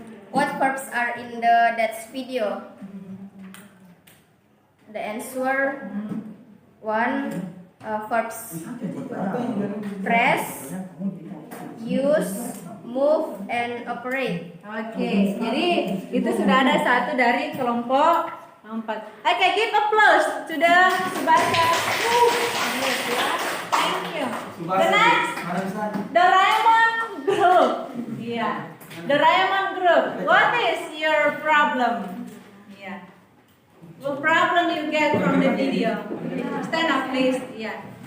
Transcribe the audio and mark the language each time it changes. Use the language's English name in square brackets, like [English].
[English] What verbs are in the death video? The answer one, verbs press, use, move, and operate. [Indonesian] Oke, jadi itu sudah ada satu dari kelompok 4. [English] Oke, give applause to the Tsubasa group. Thank you. The next, Doraemon group. Yeah, Doraemon group. What is your problem? Yeah. What problem you get from the video? Stand up, please. Yeah.